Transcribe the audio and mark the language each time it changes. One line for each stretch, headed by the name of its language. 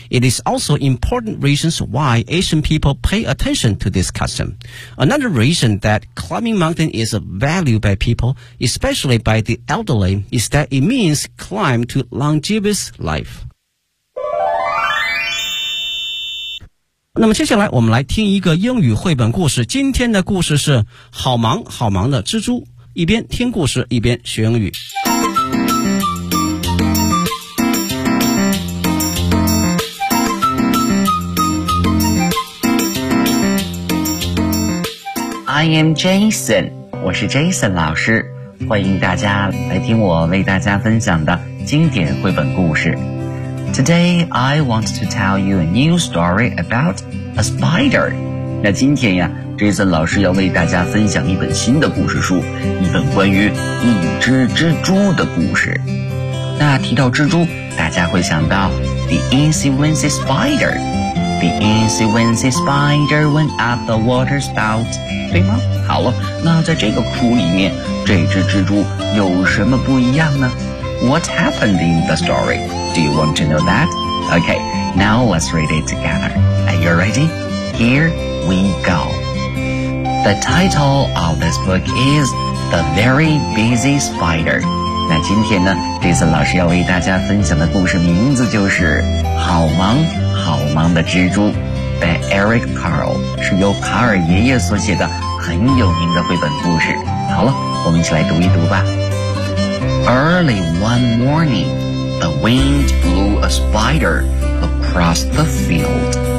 English: It is also important reasons why Asian people pay attention to this custom. Another reason that climbing mountain is valued by people, especially by the elderly, is that it means climb to longevous life.
Chinese: 那么接下来我们来听一个英语绘本故事，今天的故事是好忙好忙的蜘蛛，一边听故事一边学英语。
English: I am Jason,
Chinese: 我是 Jason 老师，欢迎大家来听我为大家分享的经典绘本故事。
English: Today, I want to tell you a new story about a spider.
Chinese: 那今天呀 ,Jason 老师要为大家分享一本新的故事书，一本关于一只蜘蛛的故事。那提到蜘蛛，大家会想到 The Easy Wincy Spider.
English: The Easy Wincy Spider went up the water spout,
Chinese: 对吗？好了，那在这个书里面，这只蜘蛛有什么不一样呢？
English: What happened in the story? Do you want to know that? Okay, now let's read it together. Are you ready? Here we go. The title of this book is The Very Busy Spider.
Chinese: 那今天呢，这次老师要为大家分享的故事名字就是《好忙好忙的蜘蛛》by Eric Carle， 是由卡尔爷爷所写的很有名的绘本故事。好了，我们一起来读一读吧。
English: Early one morning, the wind blew a spider across the field.